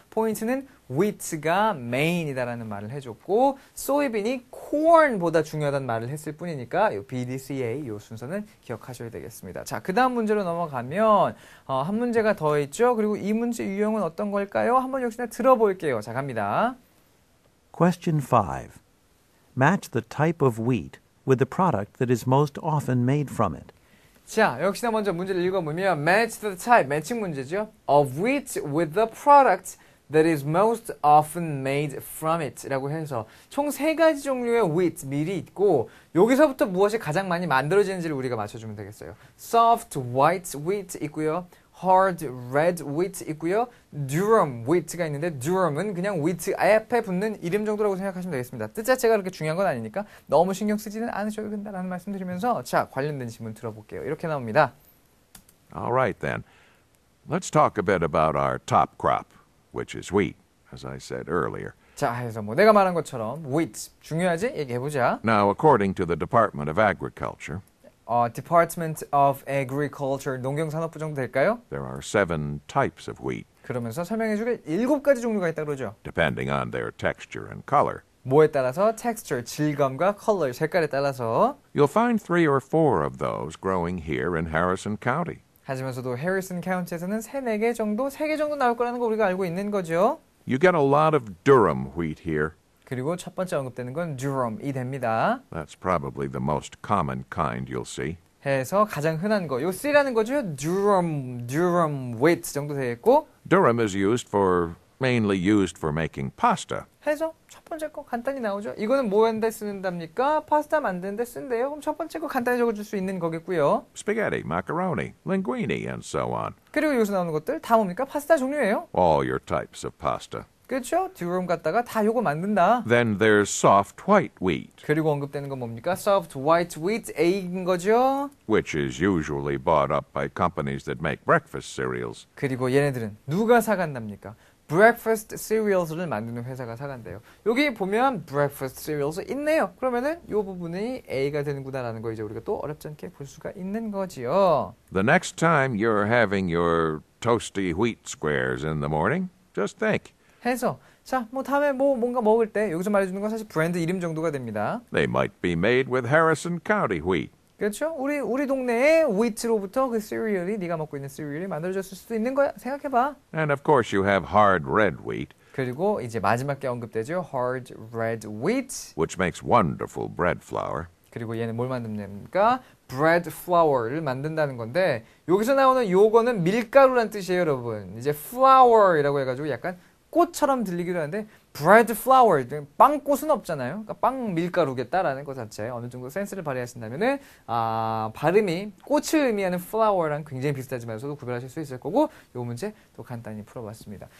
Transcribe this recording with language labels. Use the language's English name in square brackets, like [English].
[Korean] 포인트는 wheat가 메인이다라는 말을 해줬고 소이빈이 corn보다 중요하다는 말을 했을 뿐이니까 이 BDCA 이 순서는 기억하셔야 되겠습니다. 자, 그 다음 문제로 넘어가면 한 문제가 더 있죠. 그리고 이 문제 유형은 어떤 걸까요? 한번 역시나 들어볼게요. 자, 갑니다. [English] Question 5. Match the type of wheat with the product that is most often made from it. [Korean] 자, 역시나 먼저 문제를 읽어보면 [English] match the type, [Korean] 매칭 문제죠. [English] of wheat with the product that is most often made from it [Korean] 라고 해서 총 3가지 종류의 wheat, 밀이 있고 여기서부터 무엇이 가장 많이 만들어지는지를 우리가 맞춰주면 되겠어요. soft white wheat 있고요. hard red wheat 있고요. durum wheat가 있는데 durum은 그냥 wheat 앞에 붙는 이름 정도라고 생각하시면 되겠습니다. 뜻 자체가 그렇게 중요한 건 아니니까 너무 신경 쓰지는 않으셔도 된다라는 말씀 드리면서 자, 관련된 질문 들어볼게요. 이렇게 나옵니다. [English] All right, then. Let's talk a bit about our top crop, which is wheat, as I said earlier. [Korean] 자, 해서 뭐 내가 말한 것처럼 wheat 중요하지? 얘기해보자. [English] Now, according to the Department of Agriculture, [Korean] Department of Agriculture, 농경산업부 정도 될까요? [English] there are 7 types of wheat, [Korean] 그러면서 설명해주길 7가지 종류가 있다고 그러죠. [English] depending on their texture and color. [Korean] 뭐에 따라서 texture, 질감과 color, 색깔에 따라서 [English] You'll find 3 or 4 of those growing here in Harrison County. [Korean] 하지만서도 해리슨 카운티에서는 3-4개 정도, 3개 정도 나올 거라는 거 우리가 알고 있는 거죠. [English] You get a lot of durum wheat here. [Korean] 그리고 첫 번째 언급되는 건 durum이 됩니다. [English] That's probably the most common kind you'll see. [Korean] 해서 가장 흔한 거, 요 C라는 거죠. durum wheat 정도 되겠고 [English] Durum is mainly used for making pasta. [Korean] 해서 첫 번째 거 간단히 나오죠. 이거는 뭐하는데 쓰는답니까? 파스타 만드는데 쓴대요. 그럼 첫 번째 거 간단히 적어줄 수 있는 거겠고요. [English] Spaghetti, macaroni, linguine, and so on. [Korean] 그리고 여기서 나오는 것들 다 뭡니까? 파스타 종류예요. [English] All your types of pasta. [Korean] 그렇죠? durum 갖다가 다 요거 만든다. [English] Then there's soft white wheat, [Korean] 그리고 언급되는 건 뭡니까? soft white wheat, A인 거죠. [English] which is usually bought up by companies that make breakfast cereals. [Korean] 그리고 얘네들은 누가 사간답니까? breakfast cereals를 만드는 회사가 사간대요. 여기 보면 breakfast cereals 있네요. 그러면은 이 부분이 A가 되는구나라는 거 이제 우리가 또 어렵지 않게 볼 수가 있는 거지요. [English] The next time you're having your toasty wheat squares in the morning, just think. [Korean] 해서 자, 뭐 다음에 뭐 뭔가 먹을 때 여기서 말해주는 건 사실 브랜드 이름 정도가 됩니다. [English] They might be made with Harrison County wheat. [Korean] 그렇죠? 우리 동네의 wheat로부터 그 시리얼이 네가 먹고 있는 시리얼이 만들어졌을 수도 있는 거야. 생각해봐. [English] And of course you have hard red wheat, [Korean] 그리고 이제 마지막에 언급되죠. [English] hard red wheat. which makes wonderful bread flour. [Korean] 그리고 얘는 뭘 만듭니까? bread flour를 만든다는 건데 여기서 나오는 요거는 밀가루란 뜻이에요, 여러분. 이제 flour이라고 해가지고 약간 꽃처럼 들리기도 하는데 bread flour, 빵꽃은 없잖아요. 그러니까 빵 밀가루겠다라는 것 자체 어느 정도 센스를 발휘하신다면은 발음이 꽃을 의미하는 flower랑 굉장히 비슷하지만서도 구별하실 수 있을 거고 이 문제 또 간단히 풀어봤습니다.